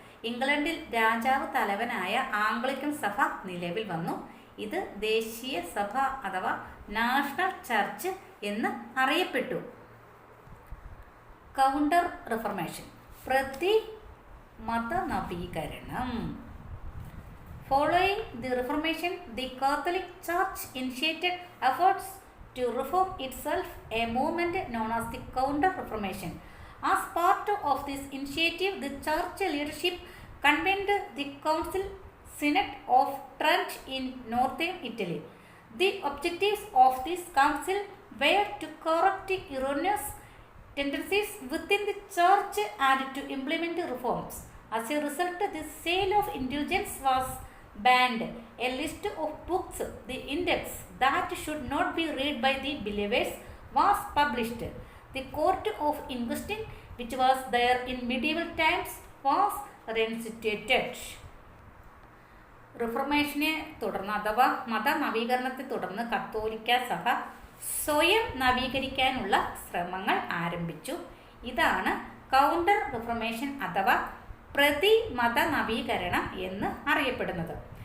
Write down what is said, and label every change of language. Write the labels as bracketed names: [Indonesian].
[Malayalam] ഇംഗ്ലണ്ടിൽ രാജാവ് തലവനായ ആംഗ്ലിക്കൻ സഭ നിലവിൽ വന്നു. ഇത് ദേശീയ സഭ അഥവാ നാഷണൽ ചർച്ച് എന്ന് അറിയപ്പെട്ടു. കൗണ്ടർ റിഫർമേഷൻ, പ്രതി മതനവീകരണം. [English] Following the Reformation, the Catholic Church initiated efforts to reform itself, a movement known as the Counter-Reformation. As part of this initiative, the church leadership convened the Council Synod of Trent in northern Italy. The objectives of this council were to correct erroneous tendencies within the church and to implement reforms. As a result, the sale of indulgence was banned. A list of books, the index that should not be read by the believers, was published. The court of inquisition, which was there in medieval times, was reinstated. [Malayalam] റിഫർമേഷനെ തുടർന്ന് അഥവാ മതനവീകരണത്തെ തുടർന്ന് കത്തോലിക്ക സഭ സ്വയം നവീകരിക്കാനുള്ള ശ്രമങ്ങൾ ആരംഭിച്ചു. ഇതാണ് counter reformation അഥവാ പ്രതിമത നവീകരണം എന്ന് അറിയപ്പെടുന്നത്.